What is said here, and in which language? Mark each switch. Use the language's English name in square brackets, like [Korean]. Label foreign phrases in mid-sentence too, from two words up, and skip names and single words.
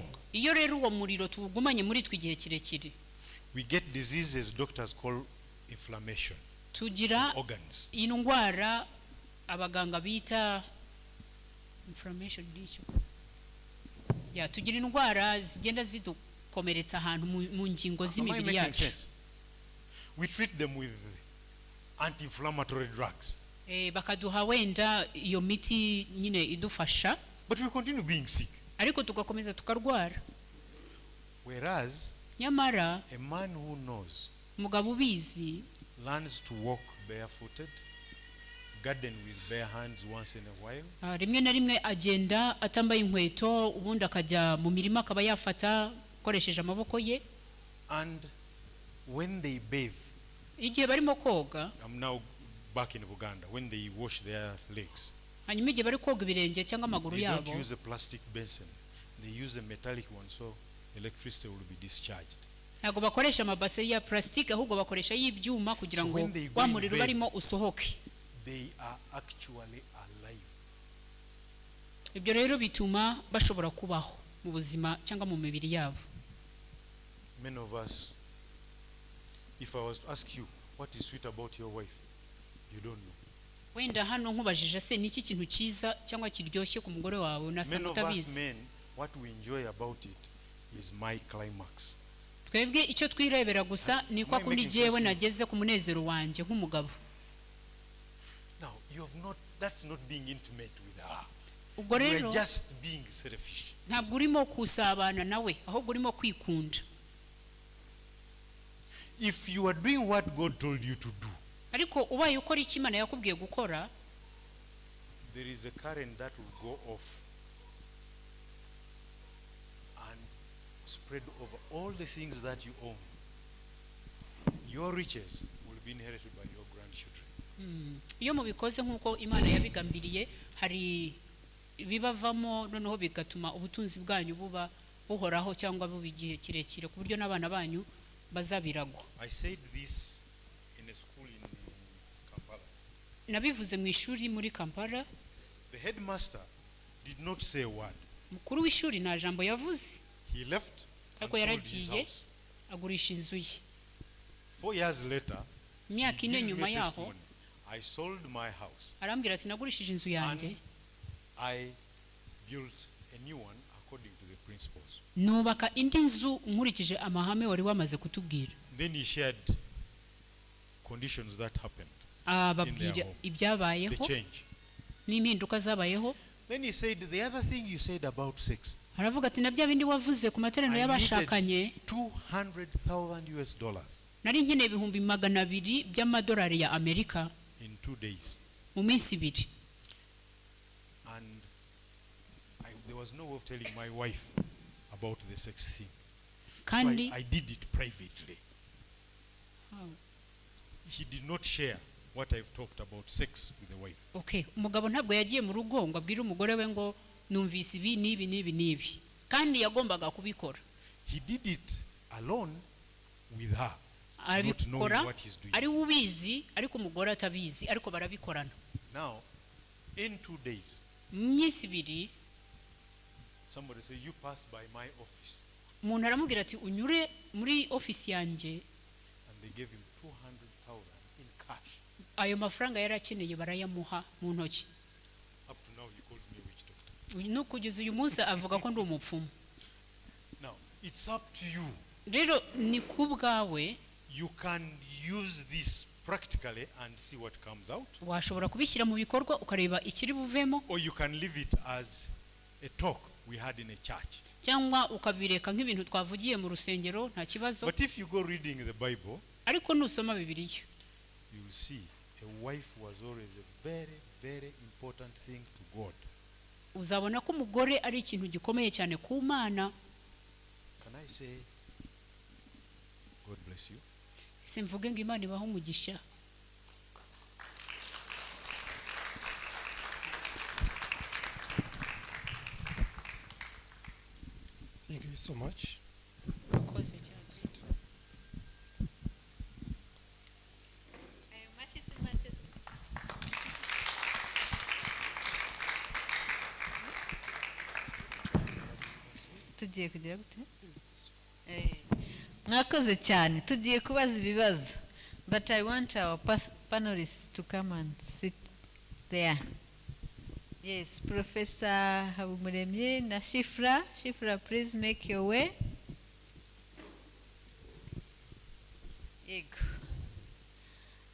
[Kinyarwanda] Iyo rero uwo muriro tuwugumanye muri twe igihe kirekire, [English] we get diseases doctors call inflammation [Kinyarwanda] tugira [English] of organs. [Kinyarwanda] indwara abaganga bita inflammation n'icyo. Ya tugira indwara zigenda zidukomeretsa ahantu mu ngingo [English] Am I [Kinyarwanda] z'imibiri [English] making [Kinyarwanda] yacu. [English] sense? We treat them with anti-inflammatory drugs. [Kinyarwanda] bakaduha wenda iyo miti nyine idufasha, [English] but we continue being sick. [Kinyarwanda] ariko tugakomeza tukarwara. [English] Whereas [Kinyarwanda] Nyamara [English] a man who knows [Kinyarwanda] umugabo ubizi [English] learns to walk barefooted, garden with bare hands once in a while, [Kinyarwanda] rimwe na rimwe agenda atambaye inkweto, ubundi akajya mu mirima akaba yafata akoresheje amaboko ye. [English] and when they bathe, [Kinyarwanda] Igihe barimo koga, [English] I'm now back in Uganda, when they wash their legs, [Kinyarwanda] hanyuma igihe bari koga ibirenge cyangwa amaguru [English] they don't [Kinyarwanda] yabo, [English] use a plastic basin, they use a metallic one, so electricity will be discharged. [Kinyarwanda] ntabwo bakoresha amabase ya plastique, ahubwo bakoresha y'ibyuma kugira [English] So [Kinyarwanda] ngo [English] when they go [Kinyarwanda] wa [English] in [Kinyarwanda] muriro [English] bed, [Kinyarwanda] barimo usohoke. [English] They are actually alive. [Kinyarwanda] Ibyo rero bituma bashobora kubaho mu buzima cyangwa mu mibiri yabo. [English] Many of us, if I was to ask you what is sweet about your wife, you don't know. [Kinyarwanda] Wenda hano nkubajije se niki kintu cyiza cyangwa kiryoshye ku mugore wawe, [English] Many [Kinyarwanda] unasanga [English] of us [Kinyarwanda] utabizi. [English] men, what we enjoy about it is my climax. [Kinyarwanda] Twebwe icyo twirebera gusa ni kwa kundi jewe nageze ku munezero wanjye nk'umugabo. [English] Now, that's not being intimate with her. [Kinyarwanda] Ubwo [English] You are [Kinyarwanda] rero [English] just being selfish. [Kinyarwanda] ntabwo urimo kusabana nawe, ahubwo urimo kwikunda. [English] If you are doing what God told you to do, [Kinyarwanda] Ariko ubaye ukora icyo Imana yakubwiye gukora, [English] there is a current that will go off and spread over all the things that you own. Your riches will be inherited by your grandchildren. [Kinyarwanda] iyo mubikoze nk'uko Imana yabigambiriye, hari bibavamo noneho bigatuma ubutunzi bwanyu buba buhoraho cyangwa buba igihe kirekire ku buryo n'abana banyu bazabiragwa. [English] I said this in a school in Kampala. [Kinyarwanda] Nabivuze mu ishuri muri Kampala. [English] The headmaster did not say a word. [Kinyarwanda] Mukuru w'ishuri nta jambo yavuze, [English] He left and [Kinyarwanda] ariko [English] sold his [Kinyarwanda] yaragiye [English] house. [Kinyarwanda] agurisha inzu ye. [English] 4 years later, [Kinyarwanda] Imyaka [English] he [Kinyarwanda] ine [English] gives me [Kinyarwanda] nyuma [English] a [Kinyarwanda] yaho [English] testimony. I sold my house [Kinyarwanda] arambwira ati nagurishije inzu yanjye, [English] and I built a new one according to the principles. [Kinyarwanda] nubaka indi nzu nkurikije amahame wari wamaze kutubwira. [English] Then he shared conditions that happened, [Kinyarwanda] Ababwira [English] home. the [Kinyarwanda] ibyabayeho [English] change. [Kinyarwanda] n'impinduka zabayeho. [English] Then he said, the other thing you said about sex, [Kinyarwanda] Aravuga ati na bya bindi wavuze ku materaniro [English] I [Kinyarwanda] y'abashakanye, [English] needed $200,000 [Kinyarwanda] nari nkeneye ibihumbi 200 by'amadolari ya Amerika [English] in 2 days. [Kinyarwanda] mu minsi 2. [English] And there was no way of telling my wife about the sex thing. So [Kinyarwanda] Kandi [English] I did it privately. He did not share what I've talked about sex with the wife. [Kinyarwanda] okay, umugabo ntabwo yagiye mu rugo ngo abwire umugore we ngo numvise ibi n'ibi n'ibi n'ibi, kandi yagombaga kubikora. [English] He did it alone with her, not knowing [Kinyarwanda] Abikora [English] what he's doing. [Kinyarwanda] ari ubizi ariko umugore atabizi, ariko barabikorana. [English] Now, in 2 days, [Kinyarwanda] Mu minsi 2 [English] somebody said, you pass by my office. [Kinyarwanda] umuntu aramubwira ati unyure muri ofisi yanjye. [English] And they gave him 200,000 in cash. [Kinyarwanda] Ayo mafaranga yarakeneye barayamuha mu ntoki. [English] Up to now, he calls me a witch doctor. [Kinyarwanda] No kugeza uyu munsi avuga ko ndi umupfumu. [English] Now, it's up to you. [Kinyarwanda] Rero ni kubwawe, [English] You can use this practically and see what comes out. [Kinyarwanda] washobora kubishyira mu bikorwa ukareba ikiri buvemo, [English] Or you can leave it as a talk we had in a church. [Kinyarwanda] cyangwa ukabireka nk'ibintu twavugiye mu rusengero, nta kibazo. [English] But if you go reading the Bible, [Kinyarwanda] Ariko nusoma Bibiliya, [English] you will see a wife was always a very, very important thing to God. [Kinyarwanda] uzabona ko umugore ari ikintu gikomeye cyane ku Mana. [English] Can I say, God bless you? [Kinyarwanda] Simvuge ngo Imana ibaho umugisha. [English] Thank you so much. [Kinyarwanda] Murakoze cyane. tugiye kugira gute mwakoze cyane tugiye kubaza ibibazo [English] but I want our panelists to come and sit there. Yes, Professor Habumuremyi na Shifra, please make your way. [Kinyarwanda] Yego.